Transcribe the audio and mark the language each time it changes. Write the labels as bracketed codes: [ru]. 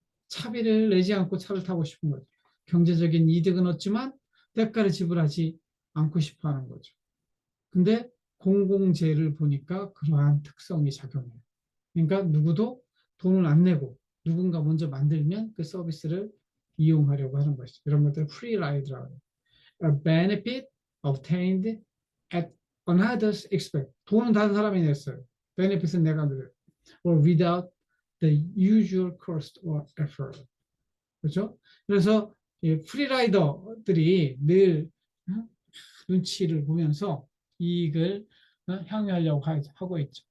[ko] 차비를 내지 않고 차를 타고 싶은 거죠. 경제적인 이득은 얻지만 대가를 지불하지 않고 싶어 하는 거죠. 근데 공공재를 보니까 그러한 특성이 작용해요. 그러니까 누구도 돈을 안 내고 누군가 먼저 만들면 그 서비스를 이용하려고 하는 것이죠. 이런 것들을 프리라이드라고 해요. [en] A benefit obtained at another's expense. [ko] 돈은 다른 사람이 냈어요. benefit은 내가 누려요. [en] Or without the usual cost or effort. [ko] 그렇죠? 그래서 프리라이더들이 늘 눈치를 보면서 이익을 향유하려고 하고 있죠.